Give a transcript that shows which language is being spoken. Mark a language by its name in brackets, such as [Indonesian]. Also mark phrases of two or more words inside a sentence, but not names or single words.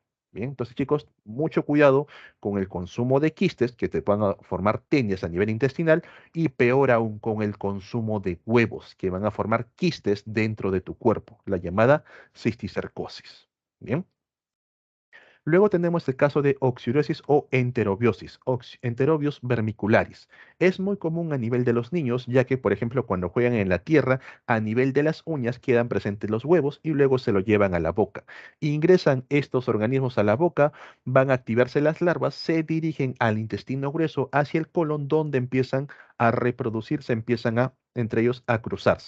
[Spanish] Bien, entonces chicos, mucho cuidado con el consumo de quistes que te puedan formar tenias a nivel intestinal y peor aún con el consumo de huevos que van a formar quistes dentro de tu cuerpo, la llamada cisticercosis. Bien. Luego tenemos el caso de oxidrosis o enterobiosis, enterobios vermicularis. Es muy común a nivel de los niños, ya que, por ejemplo, cuando juegan en la tierra, a nivel de las uñas quedan presentes los huevos y luego se lo llevan a la boca. Ingresan estos organismos a la boca, van a activarse las larvas, se dirigen al intestino grueso hacia el colon, donde empiezan a reproducirse, empiezan a, entre ellos, a cruzarse.